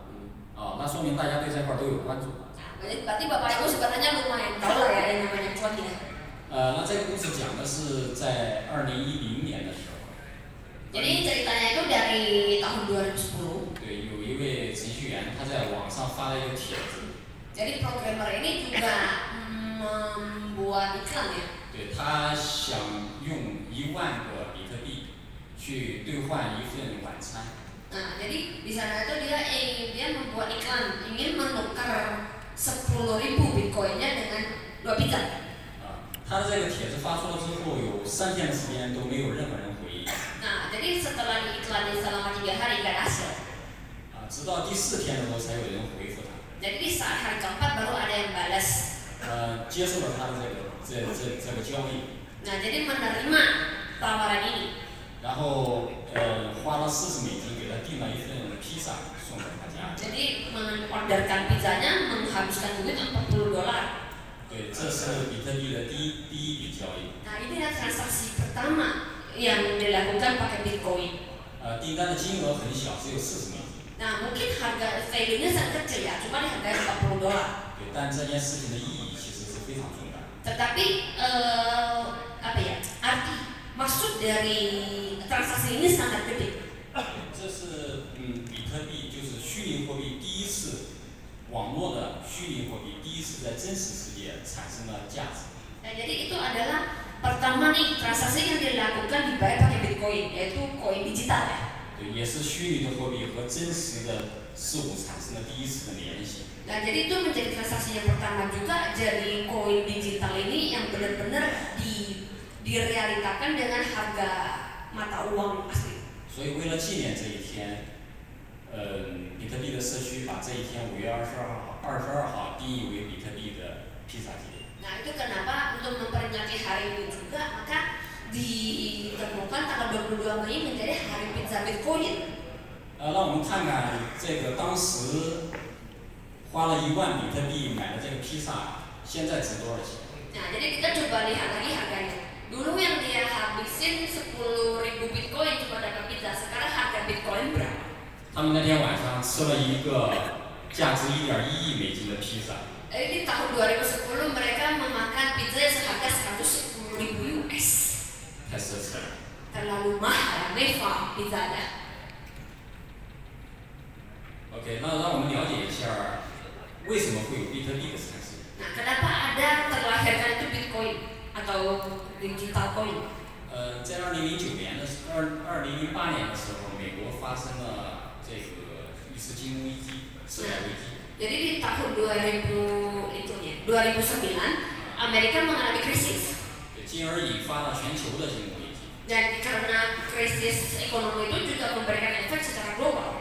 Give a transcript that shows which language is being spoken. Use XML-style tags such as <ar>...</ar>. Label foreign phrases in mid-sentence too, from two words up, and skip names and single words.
<zh>那说明大家对这块都有关注。</zh> <id>Berarti Bapak Ibu sebenarnya lumayan tahu lah ya yang namanya cuan ya.</id> <zh>那这个故事讲的是在2010年的时候。</zh> <id>Jadi ceritanya itu dari tahun 2010.</id> <zh>对，有一位程序员他在网上发了一个帖子。</zh> <id>Jadi programmer ini juga membuat iklan ya.</id> <zh>对，他想用1万个比特币去兑换一份晚餐。</zh> <id>Nah, jadi di sana itu dia membuat iklan ingin menukar 10.000 Bitcoinnya dengan 2 pizza.</id> <zh>他的这个帖子发出了之后，有3天的时间都没有任何人回应。</zh> <id>Nah, jadi setelah diiklanin selama 3 hari nggak ada hasil.</id> <zh>直到第4天的时候才有人回复他。</zh> <id>Jadi di saat hari keempat baru ada yang balas.</id> <zh>接受了他的这个交易。</zh> <id>Nah, jadi menerima tawaran ini.</id> <zh>然后花了40美金给他订了一份披萨送给他家。</zh> <id>Jadi mengorderkan pizzanya menghabiskan duit $40.</id> <zh>对，这是比特币的第一笔交易。</zh> <id>Nah, ini adalah transaksi pertama yang dilakukan pakai Bitcoin.</id> <zh>订单的金额很小，只有40美金。</zh> <id>Nah, mungkin harga value-nya sangat kecil ya, cuma dihargai $40.</id> <zh>对，但这件事情的意义其实是非常重大。</zh> <id>Tetapi apa ya? Arti maksud dari transaksi ini sangat gede.</id> <zh>这是比特币就是虚拟货币第一次，网络的虚拟货币第一次在真实世界产生了价值。</zh> <id>Nah, jadi itu adalah pertama nih transaksi yang dilakukan dibayar pakai Bitcoin, yaitu koin digital ya.</id> <zh>对，也是虚拟的货币和真实的事物产生了第一次的联系。</zh> <id>Nah, jadi itu menjadi transaksi yang pertama juga, jadi koin digital ini yang benar-benar direalitakan dengan harga mata uang asli.</id> <zh>所以为了纪念这一天，比特币的社区把这一天5月22号定义为比特币的披萨节。</zh> <id>Nah, itu kenapa untuk memperingati hari ini juga, maka ditemukan tanggal 22 Mei menjadi hari pizza Bitcoin.</id> <zh>让我们看看这个当时花了1万比特币买的这个披萨，现在值多少钱？</zh> <id>Nah, jadi kita coba lihat lagi harganya. Dulu yang dia habisin 10.000 Bitcoin cuma dapat pizza, sekarang harga Bitcoin berapa?</id> <zh>他们那天晚上吃了一个价值1.1亿美金的披萨。</zh> <id>Di tahun 2010 mereka memakan pizza yang seharga 110.000 US.</id> <zh>太奢侈了。</zh> <id>Terlalu mahal, mewah pizzanya.</id> <zh>OK， 那让我们了解一下为什么会有比特币的产生。</zh> <id>Nah, kenapa ada terlahirkan itu Bitcoin atau digital coin?</id> <zh>在2008年的时候，美国发生了这个一次金融危机，次贷危机。</zh> <id>Jadi di tahun 2009 Amerika mengalami krisis.</id> <zh>进而引发了全球的金融危机。</zh> <id>Dan karena krisis ekonomi itu juga memberikan efek secara global.</id>